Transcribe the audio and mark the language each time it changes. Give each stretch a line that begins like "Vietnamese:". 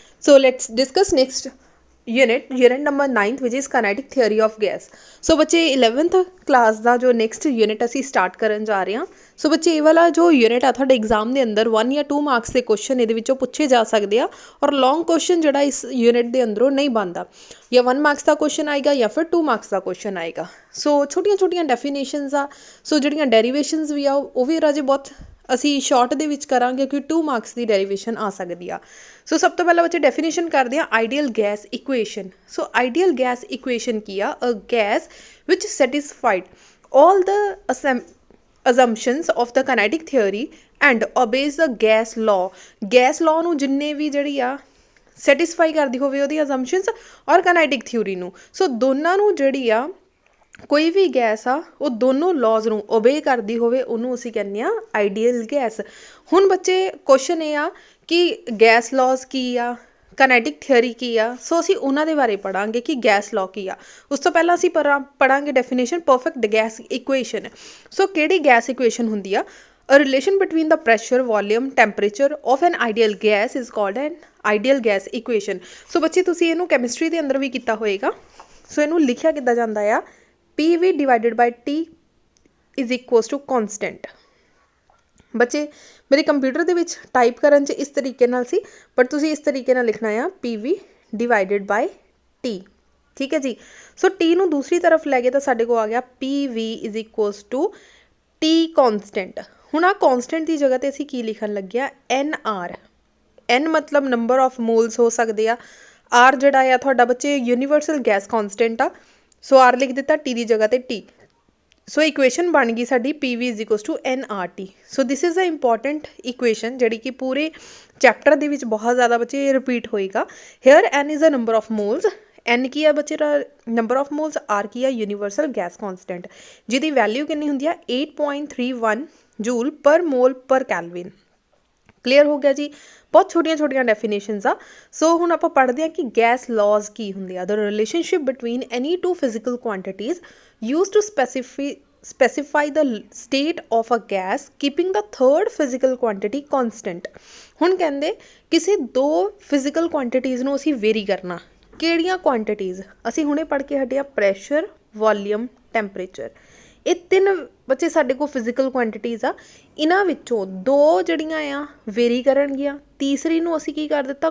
English: So let's discuss next unit number 9th, which is kinetic theory of gas.
Punjabi: So बच्चे 11th class ਦਾ जो next unit ਅਸੀਂ start ਕਰਨ ਜਾ ਰਹੇ ਹਾਂ। ਸੋ ਬੱਚੇ ਇਹ ਵਾਲਾ ਜੋ ਯੂਨਿਟ ਆ ਤੁਹਾਡੇ ਐਗਜ਼ਾਮ ਦੇ ਅੰਦਰ 1 ਜਾਂ 2 ਮਾਰਕਸ ਦੇ ਕੁਐਸਚਨ ਇਹਦੇ ਵਿੱਚੋਂ ਪੁੱਛੇ ਜਾ ਸਕਦੇ ਆ ਔਰ ਲੌਂਗ ਕੁਐਸਚਨ ਜਿਹੜਾ ਇਸ ਯੂਨਿਟ ਦੇ ਅੰਦਰੋਂ ਨਹੀਂ ਬਣਦਾ, ਜਾਂ 1 ਮਾਰਕਸ ਦਾ ਕੁਐਸਚਨ ਆਏਗਾ ਜਾਂ ਫਿਰ 2 ਮਾਰਕਸ ਦਾ ਕੁਐਸਚਨ ਆਏਗਾ। ਸੋ ਛੋਟੀਆਂ ਛੋਟੀਆਂ ਡੈਫੀਨੇਸ਼ਨਸ ਆ, ਸੋ ਜਿਹੜੀਆਂ ਡੈਰੀਵੇਸ਼ਨਸ ਵੀ ਆ ਉਹ ਵੀ ਰਾਜੇ ਬਹੁਤ ਅਸੀਂ ਸ਼ਾਰਟ ਦੇ ਵਿੱਚ ਕਰਾਂਗੇ ਕਿ 2 ਮਾਰਕਸ ਦੀ ਡੈਰੀਵੇਸ਼ਨ ਆ ਸਕਦੀ ਆ। ਸੋ ਸਭ ਤੋਂ ਪਹਿਲਾਂ ਬੱਚੇ ਡੈਫੀਨੇਸ਼ਨ ਕਰਦੇ ਆ ਆਈਡੀਅਲ ਗੈਸ ਇਕੁਏਸ਼ਨ। ਸੋ ਆਈਡੀਅਲ ਗੈਸ ਇਕੁਏਸ਼ਨ ਕੀ ਆ?
English: A gas which satisfied all the assumptions of the kinetic theory and obeys the gas law।
Punjabi: gas law ਨੂੰ ਜਿੰਨੇ ਵੀ ਜਿਹੜੀ ਆ ਸੈਟਿਸਫਾਈ ਕਰਦੀ ਹੋਵੇ ਉਹਦੀ assumptions ਔਰ kinetic theory ਨੂੰ। ਸੋ ਦੋਨਾਂ ਨੂੰ ਜਿਹੜੀ ਆ ਕੋਈ ਵੀ ਗੈਸ ਆ ਉਹ ਦੋਨੋਂ ਲॉज ਨੂੰ ਓਬੇ ਕਰਦੀ ਹੋਵੇ ਉਹਨੂੰ ਅਸੀਂ ਕਹਿੰਦੇ ਆ ਆਈਡੀਅਲ ਗੈਸ। ਹੁਣ ਬੱਚੇ ਕੁਐਸਚਨ ਇਹ ਆ ਕਿ ਗੈਸ ਲॉज ਕੀ ਆ, ਕੈਨੇਟਿਕ ਥਿਓਰੀ ਕੀ ਆ। ਸੋ ਅਸੀਂ ਉਹਨਾਂ ਦੇ ਬਾਰੇ ਪੜਾਂਗੇ ਕਿ ਗੈਸ ਲਾਅ ਕੀ ਆ। ਉਸ ਤੋਂ ਪਹਿਲਾਂ ਅਸੀਂ ਪੜਾਂਗੇ ਡੈਫੀਨੇਸ਼ਨ ਪਰਫੈਕਟ ਗੈਸ ਇਕੁਏਸ਼ਨ। ਸੋ ਕਿਹੜੀ ਗੈਸ ਇਕੁਏਸ਼ਨ ਹੁੰਦੀ ਆ?
English: A relation between the pressure, volume, temperature of an ideal gas is called an ideal gas equation।
Punjabi: ਸੋ ਬੱਚੇ ਤੁਸੀਂ ਇਹਨੂੰ ਕੈਮਿਸਟਰੀ ਦੇ ਅੰਦਰ ਵੀ ਕੀਤਾ ਹੋਏਗਾ। ਸੋ ਇਹਨੂੰ ਲਿਖਿਆ ਕਿੱਦਾਂ ਜਾਂਦਾ ਆ?
English: PV divided by T is equals to constant।
Punjabi: ਬੱਚੇ ਮੇਰੇ ਕੰਪਿਊਟਰ ਦੇ ਵਿੱਚ ਟਾਈਪ ਕਰਨ 'ਚ ਇਸ ਤਰੀਕੇ ਨਾਲ ਸੀ, ਬਟ ਤੁਸੀਂ ਇਸ ਤਰੀਕੇ ਨਾਲ ਲਿਖਣਾ ਆ PV ਡਿਵਾਈਡਡ ਬਾਈ T। ਠੀਕ ਹੈ ਜੀ। ਸੋ T ਨੂੰ ਦੂਸਰੀ ਤਰਫ ਲੈ ਗਏ ਤਾਂ ਸਾਡੇ ਕੋਲ ਆ ਗਿਆ PV is equals to T ਕੌਨਸਟੈਂਟ। ਹੁਣ ਆ ਕੌਨਸਟੈਂਟ ਦੀ ਜਗ੍ਹਾ 'ਤੇ ਅਸੀਂ ਕੀ ਲਿਖਣ ਲੱਗਿਆ? NR। N ਮਤਲਬ ਨੰਬਰ ਆਫ ਮੋਲਸ ਹੋ ਸਕਦੇ ਆ। R ਜਿਹੜਾ ਆ ਤੁਹਾਡਾ ਬੱਚੇ ਯੂਨੀਵਰਸਲ ਗੈਸ ਕੌਨਸਟੈਂਟ ਆ। ਸੋ R ਲਿਖ ਦਿੱਤਾ, T ਦੀ ਜਗ੍ਹਾ 'ਤੇ T। ਸੋ ਇਕੁਏਸ਼ਨ ਬਣ ਗਈ ਸਾਡੀ PV is equals to NRT। So
English: this is a important equation
Punjabi: ਜਿਹੜੀ ਕਿ ਪੂਰੇ ਚੈਪਟਰ ਦੇ ਵਿੱਚ ਬਹੁਤ ਜ਼ਿਆਦਾ ਬੱਚੇ ਰਿਪੀਟ ਹੋਏਗਾ।
English: Here N is a number of moles.
Punjabi: N ਕੀ ਆ ਬੱਚੇ ਦਾ ਨੰਬਰ ਆਫ ਮੋਲਸ, R ਕੀ ਆ ਯੂਨੀਵਰਸਲ ਗੈਸ ਕੌਨਸਟੈਂਟ, ਜਿਹਦੀ ਵੈਲਿਊ ਕਿੰਨੀ ਹੁੰਦੀ ਆ 8.31 ਜੂਲ ਪਰ ਮੋਲ ਪਰ ਕੈਲਵਿਨ। ਕਲੀਅਰ ਹੋ ਗਿਆ ਜੀ। ਬਹੁਤ ਛੋਟੀਆਂ ਛੋਟੀਆਂ ਡੈਫੀਨੇਸ਼ਨਸ ਆ। ਸੋ ਹੁਣ ਆਪਾਂ ਪੜ੍ਹਦੇ ਹਾਂ ਕਿ ਗੈਸ ਲॉज ਕੀ ਹੁੰਦੇ ਆ।
English: The relationship between any two physical quantities use to specify the state of a gas keeping the third physical quantity constant।
Punjabi: ਹੁਣ ਕਹਿੰਦੇ ਕਿਸੇ ਦੋ ਫਿਜ਼ੀਕਲ ਕੁਆਂਟੀਟੀਜ਼ ਨੂੰ ਅਸੀਂ ਵੇਰੀ ਕਰਨਾ। ਕਿਹੜੀਆਂ ਕੁਆਂਟੀਟੀਜ਼? ਅਸੀਂ ਹੁਣੇ ਪੜ੍ਹ ਕੇ ਹਟੇ ਆ ਪ੍ਰੈਸ਼ਰ, ਵੋਲੀਅਮ, ਟੈਂਪਰੇਚਰ। ਇਹ ਤਿੰਨ ਬੱਚੇ ਸਾਡੇ ਕੋਲ ਫਿਜ਼ੀਕਲ ਕੁਆਂਟੀਟੀਜ਼ ਆ। ਇਹਨਾਂ ਵਿੱਚੋਂ ਦੋ ਜਿਹੜੀਆਂ ਆ ਵੇਰੀ ਕਰਨਗੀਆਂ, ਤੀਸਰੀ ਨੂੰ ਅਸੀਂ ਕੀ ਕਰ ਦਿੱਤਾ?